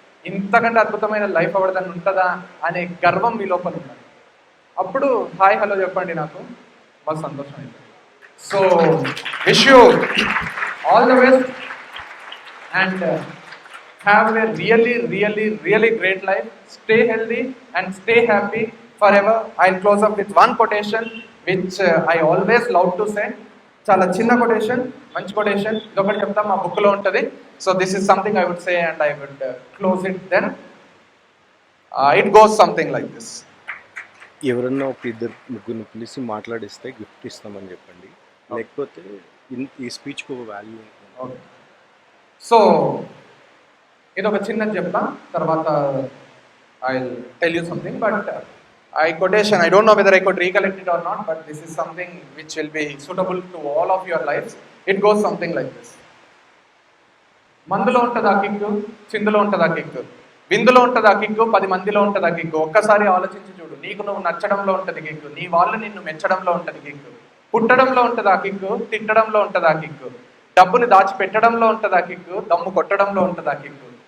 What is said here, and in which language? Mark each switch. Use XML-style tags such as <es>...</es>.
<te>ఇంతకంటే అద్భుతమైన లైఫ్ ఎవరిదన్నా ఉంటుందా అనే గర్వం మీ లోపల ఉండాలి. అప్పుడు హాయ్ హలో చెప్పండి, నాకు బాగా సంతోషం అవుతుంది.</te> <en>So wish you all the best and have a really great life. Stay healthy and stay happy forever. I'll close up with one quotation which I always love to say.</en> <te>చాలా చిన్న quotation, మంచి quotation. ఇదొకటి చెప్తా, మా బుక్లో ఉంటుంది.</te> <en>So this is something I would say and I would close it then. It goes something like this.</en> <te>ఎవరన్నా ఒక ఇద్దరు ముగ్గురిని పిలిచి మాట్లాడిస్తే గిఫ్ట్ ఇస్తామని చెప్పండి, లేకపోతే ఈ స్పీచ్కి ఒక వాల్యూ ఉంటుంది. ఓకే, సో ఇది ఒక చిన్నది చెప్తా, తర్వాత</te> <en>I tell you something. But I quotation, I don't know whether I could recollect it or not, but this is something which will be suitable to all of your lives. It goes something like this.</en> <te>మందులో ఉంటుంది ఆ kick, చిందులో ఉంటుంది ఆ kick, విందులో ఉంటుంది ఆ kick, 10 మందిలో ఉంటుంది ఆ కిక్కు. ఒక్కసారి ఆలోచించి చూడు, నీకు నువ్వు నచ్చడంలో ఉంటుంది కిక్కు, నీ వాళ్ళు నిన్ను మెచ్చడంలో ఉంటుంది కిక్కు, పుట్టడంలో ఉంటుంది ఆ కిక్కు, తిట్టడంలో ఉంటుంది ఆ కిక్కు, డబ్బుని దాచిపెట్టడంలో ఉంటుంది ఆ కిక్కు, దమ్ము కొట్టడంలో ఉంటుంది ఆ కిక్కు.</te>